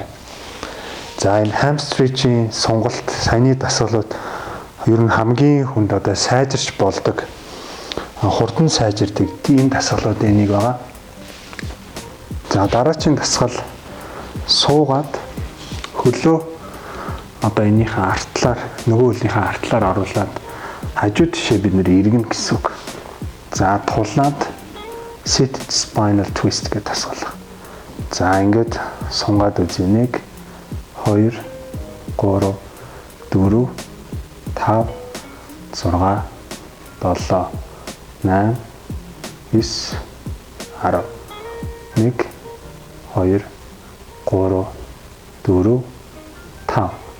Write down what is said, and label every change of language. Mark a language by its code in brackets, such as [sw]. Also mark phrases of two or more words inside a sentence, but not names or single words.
[mn] За энэ hamstring сонголт саяны дасгалууд ер нь хамгийн хүнд одоо сайжирч болдог, хурдан сайжирдаг ийм дасгалуудын нэг байгаа. За дараагийн дасгал суугаад хөлөө одоо энийхэн артлаар нөгөө хөлийнхээ артлаар оруулаад хажуу тишээ бид нэр эргэнэ гэсэн үг. За тулаад [en] seated spinal twist [mn] гэдэг дасгал. За ингээд сунгаад үзье. 1 2 3 4 5 6 7 8 9 10 1 2 3 4 5.